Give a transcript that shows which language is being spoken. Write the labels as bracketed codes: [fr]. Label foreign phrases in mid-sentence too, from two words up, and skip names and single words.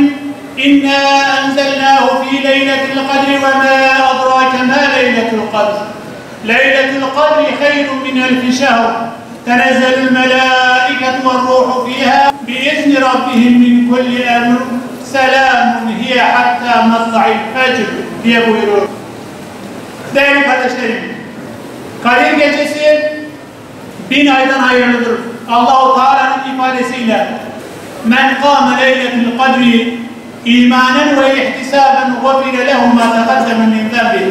[ar] إنا أنزلناه في ليلة القدر وما أدراك ما ليلة القدر. ليلة القدر خير من ألف شهر. تنزل الملائكة والروح فيها بإذن ربهم من كل أمر. سلام هي حتى مطلع الفجر [tr] diye buyurur. Değerli kardeşlerim, Kadir Gecesi 1000 aydan hayırlıdır. Allah-u Teala'nın ifadesiyle [ar] من قام ليلة القدر إيمانا واحتسابا غفر له ما تقدم من ذنبه.